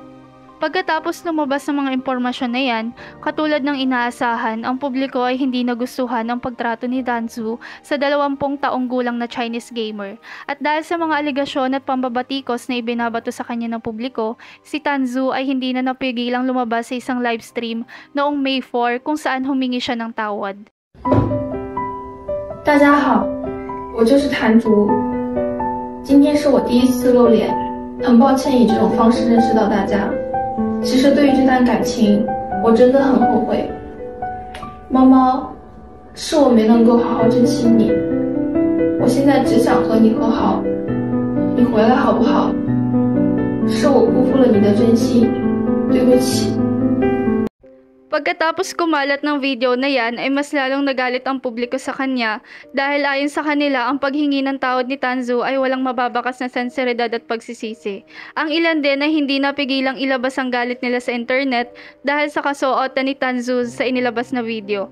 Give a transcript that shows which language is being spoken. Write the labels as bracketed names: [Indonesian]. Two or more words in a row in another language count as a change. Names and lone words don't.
[Filipino] Pagkatapos lumabas ng mga impormasyon na yan, katulad ng inaasahan, ang publiko ay hindi nagustuhan ang pagtrato ni Tanzu sa 20 taong gulang na [English] Chinese gamer. [Filipino] At dahil sa mga aligasyon at pambabatikos na ibinabato sa kanya ng publiko, si Tanzu ay hindi na napigilang lumabas sa isang [English] live stream [Filipino] noong May 4 kung saan humingi siya ng tawad. [Chinese] 大家好，我就是谭竹，今天是我第一次露脸，很抱歉以这种方式认识到大家。其实对于这段感情，我真的很后悔。猫猫，是我没能够好好珍惜你，我现在只想和你和好，你回来好不好？是我辜负了你的真心，对不起。 [Filipino] Pagkatapos kumalat ng video na yan ay mas lalong nagalit ang publiko sa kanya dahil ayon sa kanila ang paghingi ng tawad ni Tanzu ay walang mababakas na senseridad at pagsisisi. Ang ilan din ay hindi napigilang ilabas ang galit nila sa internet dahil sa kasuotan ni Tanzu sa inilabas na video.